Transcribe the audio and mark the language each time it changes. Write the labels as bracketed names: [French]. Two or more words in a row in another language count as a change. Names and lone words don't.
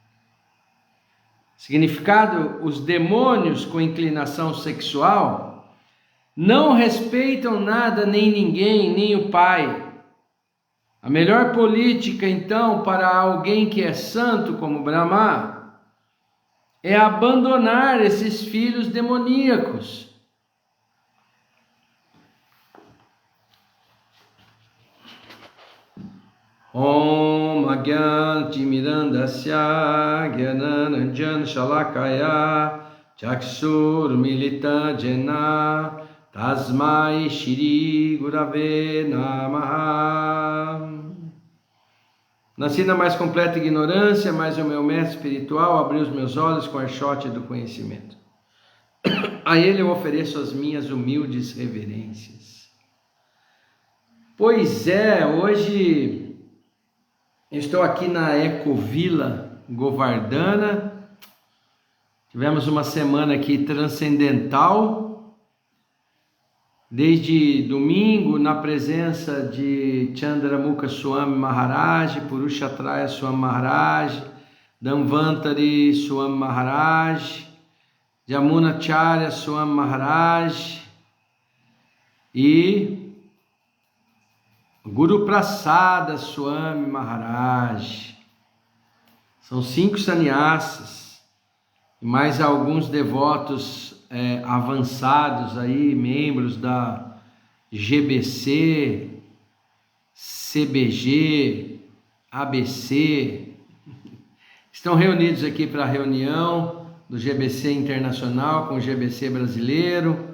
[Portuguese] Significado: os demônios com inclinação sexual não respeitam nada nem ninguém, nem o Pai. A melhor política, então, para alguém que é santo como Brahma, é abandonar esses filhos demoníacos. [Sanskrit] ॐ अज्ञान तिमिरान्धस्य ज्ञानाञ्जन शलाकया चक्षुर् मीलितन् जेन तस्मै श्री गुरवे नमः. [Portuguese] Nasci na mais completa ignorância, mas o meu mestre espiritual abriu os meus olhos com a archote do conhecimento. A ele eu ofereço as minhas humildes reverências. Pois é, hoje eu estou aqui na Ecovila Govardhana. Tivemos uma semana aqui transcendental. Desde domingo, na presença de Chandramukha Swami Maharaj, Purushatraya Swami Maharaj, Dhanvantari Swami Maharaj, Jamunacharya Swami Maharaj e Guru Prasada Swami Maharaj. São 5 sannyasas e mais alguns devotos avançados aí, membros da GBC, CBG, ABC, estão reunidos aqui para a reunião do GBC Internacional com o GBC brasileiro.